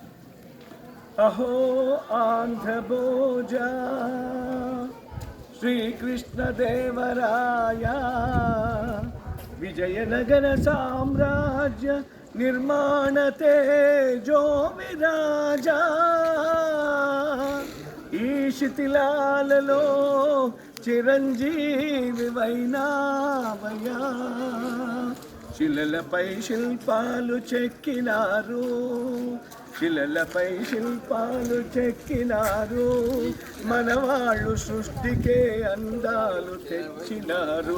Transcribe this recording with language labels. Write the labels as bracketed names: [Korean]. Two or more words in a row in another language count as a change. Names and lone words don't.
[Telugu] అహో ఆంధ్ర భోజ శ్రీకృష్ణదేవరాయ విజయనగర సామ్రాజ్య నిర్మాణ తేజో విరాజ ఈ శిథిలాలలో చిరంజీవి వైనావయ్యా. శిలలపై శిల్పాలు చెక్కినారు, శిలలపై శిల్పాలు చెక్కినారు, మనవాళ్ళు సృష్టికే అందాలు తెచ్చినారు.